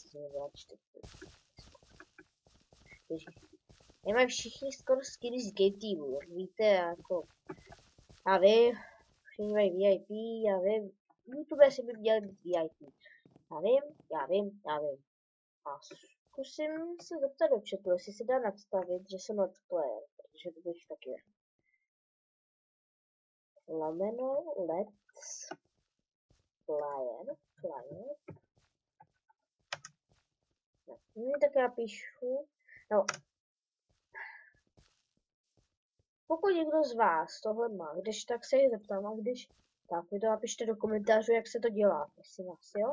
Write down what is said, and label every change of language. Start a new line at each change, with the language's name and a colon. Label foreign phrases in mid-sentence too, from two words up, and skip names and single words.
Czech: Nemají všichni skoro skiny z Game Teamu, víte, jako já vím, všichni mají VIP, já vím, YouTube si by měli být VIP. Já vím. A zkusím se zeptat do chatu, jestli se dá nastavit, že jsem
English: let's player,
Czech: protože to bych taky.
English: Lomeno let's player.
Czech: No, tak já píšu, no. Pokud někdo z vás tohle má, když tak se ji zeptám, a když tak mi to napište do komentářů, jak se to dělá, jestli vás, jo?